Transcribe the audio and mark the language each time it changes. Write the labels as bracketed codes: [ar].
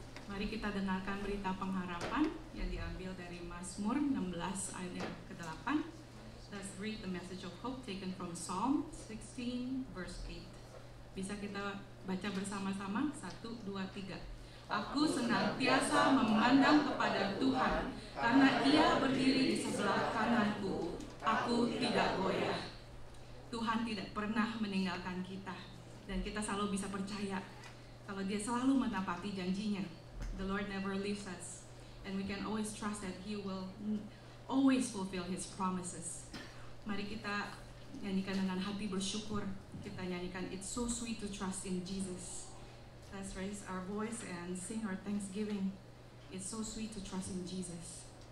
[id] Mari kita dengarkan berita pengharapan yang diambil dari Mazmur 16 ayat ke-8. [en] Let's read the message of hope taken from Psalm 16 verse 8. [id] Bisa kita baca bersama-sama? 1, 2, 3. Aku senantiasa memandang kepada Tuhan, karena Ia berdiri di sebelah kananku. Aku tidak goyah. Tuhan tidak pernah meninggalkan kita, dan kita selalu bisa percaya kalau Dia selalu menepati janjinya. [en] The Lord never leaves us, and we can always trust that He will always fulfill His promises. [id] Mari kita nyanyikan dengan hati bersyukur. Kita nyanyikan It's So Sweet to Trust in Jesus. [en] Let's raise our voice and sing our thanksgiving. It's so sweet to trust in Jesus.